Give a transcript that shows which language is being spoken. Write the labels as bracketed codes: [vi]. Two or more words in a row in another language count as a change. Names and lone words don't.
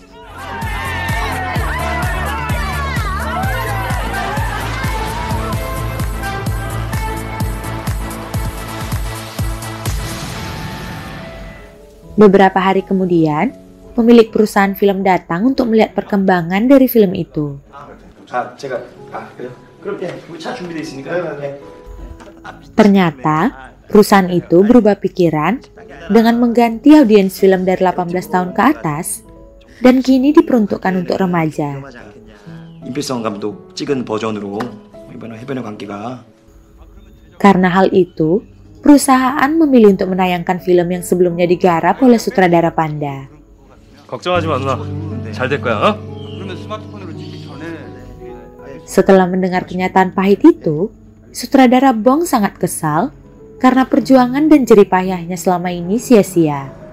[id] Beberapa hari kemudian, pemilik perusahaan film datang untuk melihat perkembangan dari film itu. Ternyata, perusahaan itu berubah pikiran dengan mengganti audiens film dari 18 tahun ke atas dan kini diperuntukkan untuk remaja. [ko] 임필성 감독 찍은 버전으로 이번에 해변의 광기가. [id] Karena hal itu, perusahaan memilih untuk menayangkan film yang sebelumnya digarap oleh sutradara Panda. [ko] 걱정하지 마 누나. 잘 될 거야. [id] Setelah mendengar kenyataan pahit itu, sutradara Bong sangat kesal karena perjuangan dan jerih payahnya selama ini sia-sia.